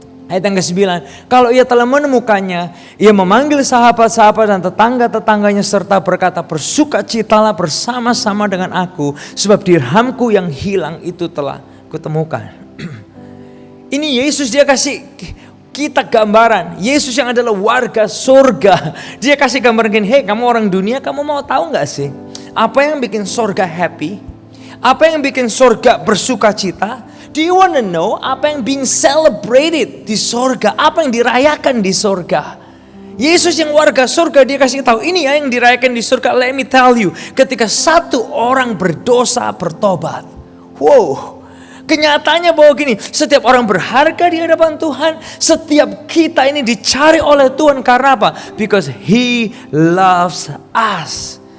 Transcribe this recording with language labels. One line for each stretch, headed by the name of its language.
Indonesian: Ayat yang ke-9, kalau ia telah menemukannya, ia memanggil sahabat-sahabat dan tetangga-tetangganya serta berkata, bersukacitalah bersama-sama dengan aku, sebab dirhamku yang hilang itu telah kutemukan. Ini Yesus, dia kasih kita gambaran. Yesus yang adalah warga surga. Dia kasih gambaran gini, hey kamu orang dunia, kamu mau tahu gak sih? Apa yang bikin surga happy? Apa yang bikin surga bersukacita?
English: Do you want to know
Indonesian: apa yang
English: being celebrated
Indonesian: di surga? Apa yang dirayakan di surga? Yesus yang warga surga, dia kasih tahu ini ya yang dirayakan di surga.
English: Let me tell you,
Indonesian: ketika satu orang berdosa bertobat. Wow. Kenyataannya bahwa gini, setiap orang berharga di hadapan Tuhan. Setiap kita ini dicari oleh Tuhan karena apa?
English: Because He loves us.